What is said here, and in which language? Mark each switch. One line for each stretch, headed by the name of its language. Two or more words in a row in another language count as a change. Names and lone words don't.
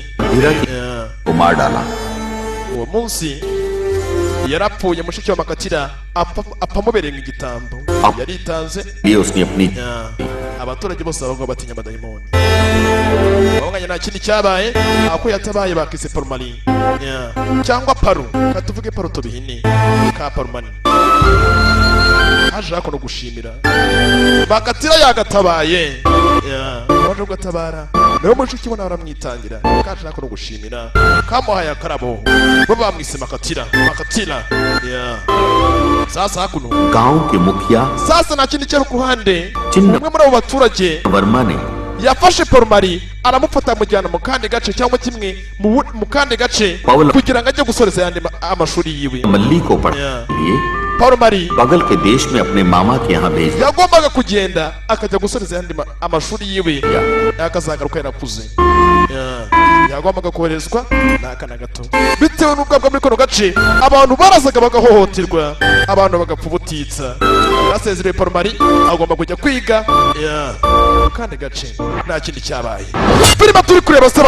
Hindi: को मार डाला।
Kinyarwanda: uwo munsi yarapfuye mushiki wa Makatira apamubereye nk'igitambo yaritanze
Hindi: ये उसने अपनी
Kinyarwanda: abaturage bose bavuga batinya amadayimoni babanganya nta kindi cyabaye ako yatabaye bakise Parumari cyangwa Paru katuvuge Paru tubihine ka Parumari haje hakono gushimira Makatira yagatabaye waje gutabara nawe mushiki we nawe aramwitangira kaje hakono gushimira kamuhaye akarabo bo bamwise Makatira sasa hakuno
Hindi: गांव के मुखिया
Kinyarwanda: sasa nta kindi cyari ku ruhande Chinna- umwe muri abo baturage
Hindi: वर्मा ने
Kinyarwanda: yafashe Parumari aramufata amujyana mu kandi gace cyangwa kimwe mu kandi gace Pawulo- kugira ngo ajye gusoreza yandi amashuri yiwe
Hindi: मल्ली को पढ़ने के लिए Parumari बगल के देश में अपने मामा के यहाँ भेज दिया।
Kinyarwanda: yagombaga kugenda akajya gusoreza yandi amashuri yiwe akazagaruka yarakuze yagombaga koherezwa n'akana gato bitewe n'ubwabwa muri kano gace abantu barazaga bagahohoterwa abantu bagapfa ubutitsa basezereye Parumari agomba kujya kwiga mu kandi gace nta kindi cyabaye filime turi kureba se